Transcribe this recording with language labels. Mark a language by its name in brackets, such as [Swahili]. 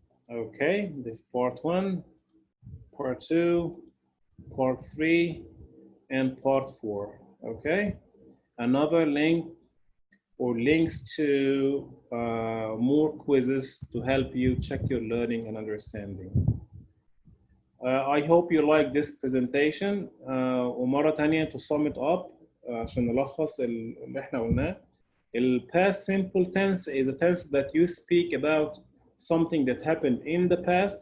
[English] Okay, this part 1, part 2, part 3, and part 4. Okay, another link or links to more quizzes to help you check your learning and understanding. I hope you like this presentation. [Arabic] ومرة تانية [English] to sum it up [Arabic] عشان نلخص اللي احنا قلناه. [English] The past simple tense is a tense that you speak about something that happened in the past.